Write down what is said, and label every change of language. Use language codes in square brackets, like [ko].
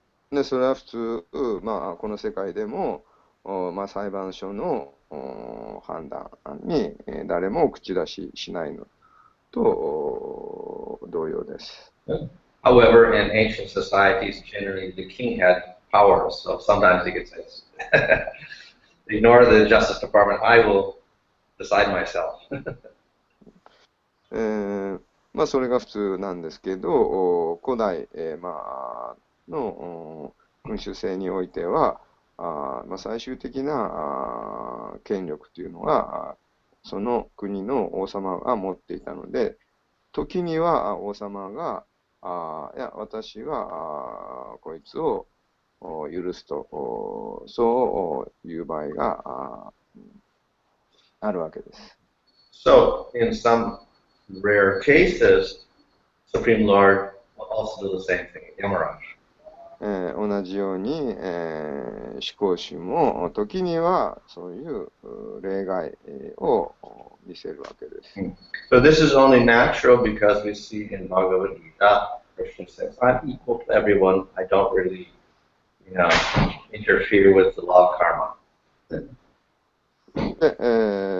[ja] で、それは普通、まあ、この世界でも、まあ、裁判所の判断に誰も口出ししないのと同様です。 [en] However, in ancient societies, generally the king had powers, so sometimes he could say, ignore the Justice Department, I will decide myself. [ja] まあ、それが普通なんですけど、古代、まあ、の君主制においては、まあ、最終的な権力というのは、その国の王様が持っていたので、時には王様が、いや、私はこいつを許すと、そういう場合があるわけです。 [en] So, in some rare cases, Supreme Lord will also do the same thing in Yamaraj. [ja] 同じように、思考主も時にはそういう例外を見せるわけです。 [en] So this is only natural because we see in Bhagavad Gita, Krishna says, I'm equal to everyone. I don't really, interfere with the law of karma.